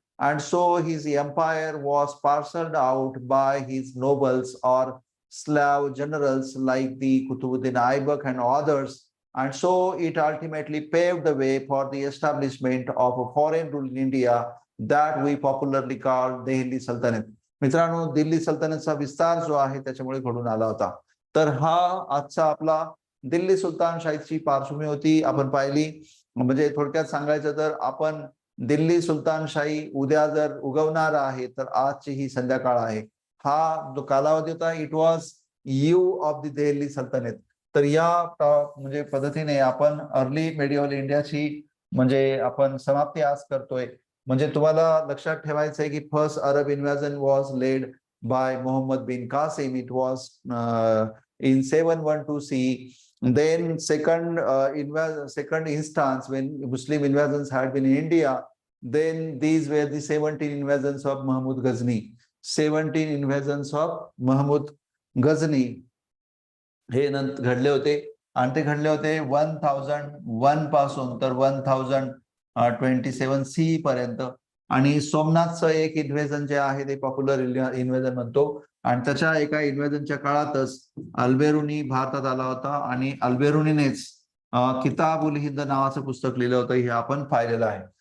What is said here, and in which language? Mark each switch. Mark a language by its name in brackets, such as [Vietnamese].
[English] And so his empire was parceled out by his nobles or Slav generals like the Qutbuddin Aibak and others. And so it ultimately paved the way for the establishment of a foreign rule in India that we popularly call Delhi Sultanat. [Marathi] मित्रांनो, दिल्ली सल्तनतचा विस्तार जो आहे त्याच्यामुळे घडून आला होता. तर हा आजचा आपला दिल्ली सुलतानशाहीची पार्श्वभूमी होती आपण पाहिली. म्हणजे थोडक्यात सांगायचं तर आपण दिल्ली सुलतानशाही उद्या जर उगवणार आहे तर आजची ही संध्याकाळ आहे. हा जो कालावधी होता [English] It was you of the Delhi Sultanat. [Marathi] तर या म्हणजे पद्धतीने आपण अर्ली मेडिओल इंडियाची म्हणजे आपण समाप्ती आज करतोय. म्हणजे तुम्हाला लक्षात ठेवायचं आहे की [English] First Arab invasion was led by Mohammad bin Qasim. It was in 712 CE. Then second instance when Muslim invasions had been in India, then these were the 17 invasions of Mahmud Ghazni. 17 invasions of Mahmud Ghazni [Marathi] हे घडले होते आणि ते घडले होते 1001 पासून तर 1027 CE पर्यंत. आणि सोमनाथचं एक इन्व्हेजन जे आहे ते पॉप्युलर इन्व्हेजन म्हणतो आणि त्याच्या एका इन्व्हेजनच्या काळातच अल्बेरुनी भारतात आला होता आणि अल्बेरुनीनेच किताबुल हिंद नावाचं पुस्तक लिहिलं होतं हे आपण पाहिलेलं आहे.